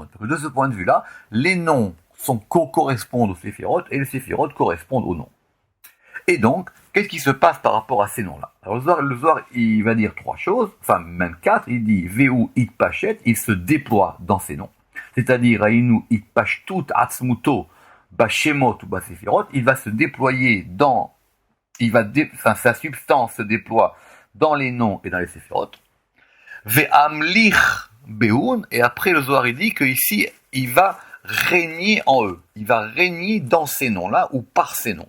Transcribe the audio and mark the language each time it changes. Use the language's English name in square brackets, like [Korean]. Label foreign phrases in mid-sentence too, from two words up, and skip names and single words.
[French] De ce point de vue-là, les noms correspondent aux séphirotes et les séphirotes correspondent aux noms. Et donc, qu'est-ce qui se passe par rapport à ces noms-là? Alors le Zohar, il va dire 3 choses, enfin même 4, il dit [Hebrew] ואתפשט, [French] il se déploie dans ces noms. C'est-à-dire [Hebrew] עניינו התפשטות עצמותו בשמות [French] ou basefirot, il va se déployer dans, sa substance se déploie dans les noms et dans les séphirot. [Hebrew] ואמליך בהון, [French] et après le Zohar il dit qu'ici, il va régner en eux, il va régner dans ces noms-là ou par ces noms.